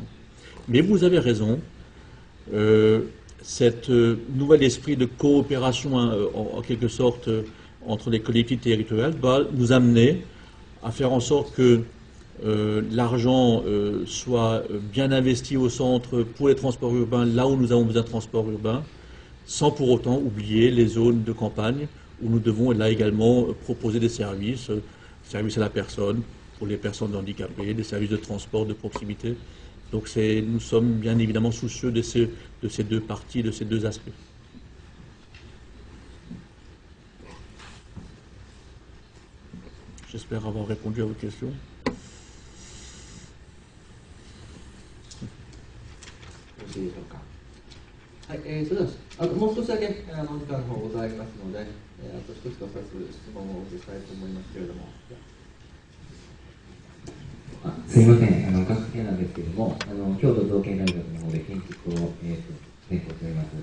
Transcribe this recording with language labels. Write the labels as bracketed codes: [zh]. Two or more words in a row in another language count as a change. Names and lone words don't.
[fr] Mais vous avez raison, cet nouvel esprit de coopération en quelque sorte entre les collectivités territoriales va nous amener à faire en sorte que l'argent soit bien investi au centre pour les transports urbains, là où nous avons besoin de transports urbains, sans pour autant oublier les zones de campagne où nous devons là également proposer des services à la personne, pour les personnes handicapées, des services de transport de proximité. Donc nous sommes bien évidemment soucieux de ces deux parties, de ces deux aspects. J'espère avoir répondu à vos questions. [ja] よろしいでしょうか。はい、それではもう少しだけ時間の方ございますので、あと一つか二つ質問をお受けしたいと思いますけれども。すいません、学生なんですですけれども、京都造形大学の方で建築を、専攻しております。